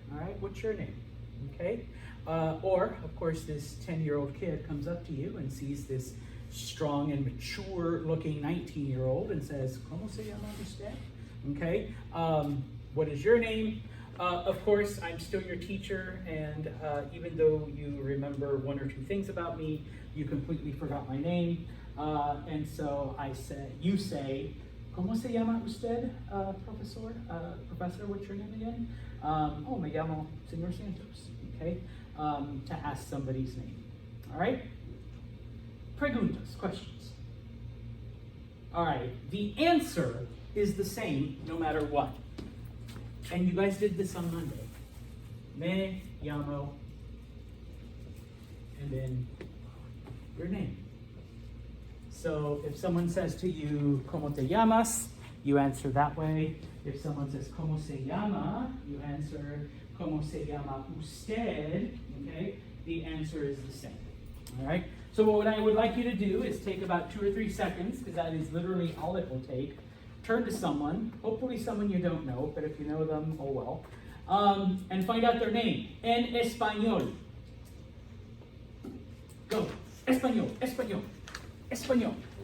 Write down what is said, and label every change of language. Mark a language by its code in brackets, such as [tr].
[en] All right, what's your name? Okay? Or, of course, this 10-year-old kid comes up to you and sees this strong and mature-looking 19-year-old and says, [es] ¿Cómo se llama usted? [en] Okay, what is your name? Of course, I'm still your teacher, and even though you remember one or two things about me, you completely forgot my name. And so you say, [es] ¿Cómo se llama usted, profesor? [en] Professor, what's your name again? Oh, [es] me llamo [en] Señor Santos, okay? To ask somebody's name, all right? [es] Preguntas, [en] questions. All right, the answer is the same no matter what. And you guys did this on Monday. [es] Me llamo, [en] and then your name. So if someone says to you, [es] ¿Cómo te llamas?, [en] you answer that way. If someone says, [es] ¿Cómo se llama?, [en] you answer, [es] ¿Cómo se llama usted? [en] Okay, the answer is the same. All right. So what I would like you to do is take about 2 or 3 seconds, because that is literally all it will take. Turn to someone, hopefully someone you don't know, but if you know them, oh well, and find out their name [es] en español. [en] Go. [es] Español, español, español.